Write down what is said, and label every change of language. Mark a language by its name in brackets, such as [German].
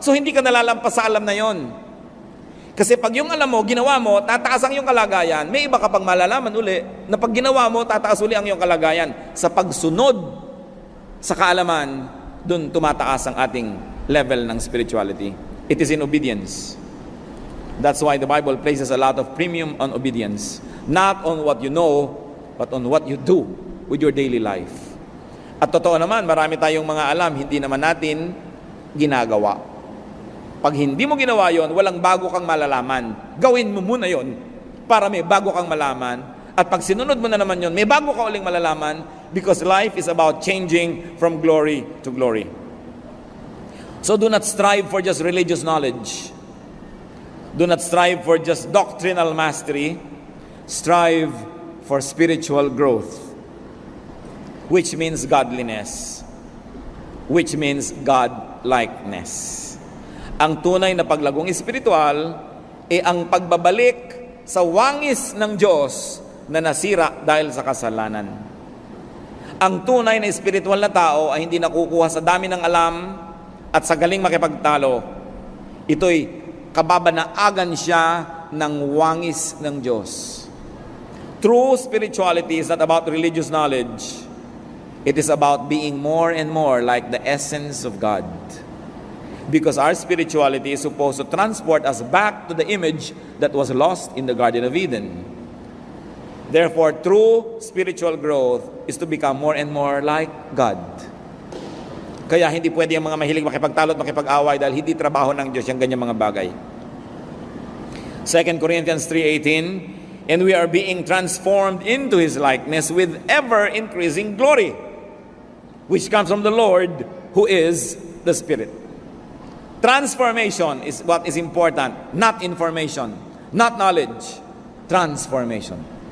[Filipino] So hindi ka nalalampas sa alam na yon. Kasi pag yung alam mo, ginawa mo, tataas ang iyong kalagayan. May iba ka pang malalaman uli, na pag ginawa mo, tataas uli ang iyong kalagayan. Sa pagsunod sa kaalaman, dun tumataas ang ating level ng spirituality. [English] It is in obedience. That's why the Bible places a lot of premium on obedience. Not on what you know, but on what you do with your daily life. [Filipino] At totoo naman, marami tayong mga alam, hindi naman natin ginagawa. Pag hindi mo ginawa yon, walang bago kang malalaman. Gawin mo muna yon para may bago kang malaman. At pag sinunod mo na naman yon, may bago ka uling malalaman, [English] because life is about changing from glory to glory. So do not strive for just religious knowledge. Do not strive for just doctrinal mastery. Strive for spiritual growth, which means godliness, which means God-likeness. [Filipino] Ang tunay na paglagong espiritual ay ang pagbabalik sa wangis ng Diyos na nasira dahil sa kasalanan. Ang tunay na espiritual na tao ay hindi nakukuha sa dami ng alam at sa galing makipagtalo. Ito'y kababanaagan siya ng wangis ng Diyos. [English] True spirituality is not about religious knowledge. It is about being more and more like the essence of God. Because our spirituality is supposed to transport us back to the image that was lost in the Garden of Eden. Therefore, true spiritual growth is to become more and more like God. [Filipino] Kaya hindi pwede yung mga mahilig makipagtalo at makipag-away dahil hindi trabaho ng Diyos yung ganyang mga bagay. [English] 2 Corinthians 3:18, and we are being transformed into His likeness with ever-increasing glory, which comes from the Lord, who is the Spirit. Transformation is what is important, not information, not knowledge. Transformation.